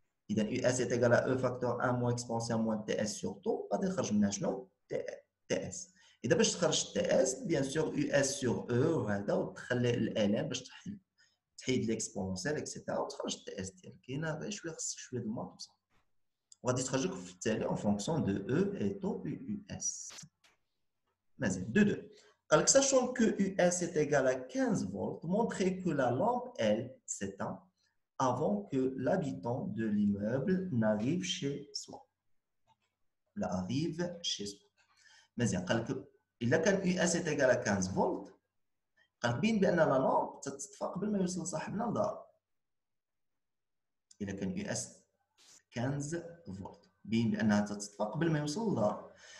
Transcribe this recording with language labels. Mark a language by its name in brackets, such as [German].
[Arabic] اذا يو اس ايكال او فاكتور 1 موان اكسبونسيون موان تي اس سور طو، غادي نخرج منها شنو؟ تي اس. اذا باش تخرج تي اس بيان سور يو اس سور او وهذا، وتخلي الالام باش تحيد ليكسبونسيال اكسيتيرا وتخرج التي اس ديالك. كاينه غير شويه، خصك شويه د الماط وصافي. وغادي تخرج لك في التالي [French] en fonction de E et taux US. [Arabic] مزيان. 2. قال لك [French] sachant que US est égal à 15 volts, montrer que la lampe, elle, s'éteint avant que l'habitant de l'immeuble n'arrive chez soi. arrive chez soi. [Arabic] مزيان. قال لك إلا كان [French] US est égal à 15 volts, [Arabic] قال لك بين بأن لا لامب تتطفى قبل ما يوصل صاحبنا لدار. إلا كان US 15 فولت بين بانها تتطفى قبل ما يوصل للدار.